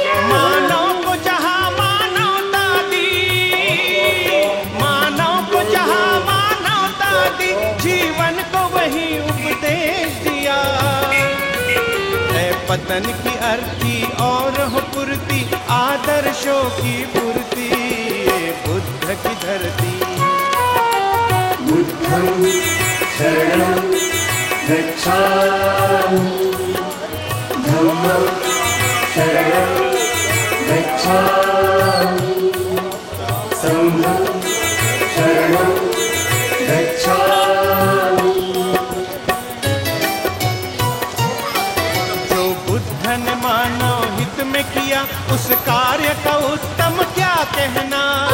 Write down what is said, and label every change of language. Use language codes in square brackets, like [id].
[hi] मानव को जहाँ मानवता दी, मानव को जहाँ मानवता दी, जीवन को वही उपदेश दिया। है पतन की अर्थी और हो पूर्ति, आदर्शों की पूर्ति। ये बुद्ध की धरती। [pi] बुद्धं शरणं गच्छामि, धम्मं शरणं गच्छामि, संघं शरणं गच्छामि। [hi] जो बुद्ध ने मानव हित में किया, उस कार्य का उत्तम क्या कहना।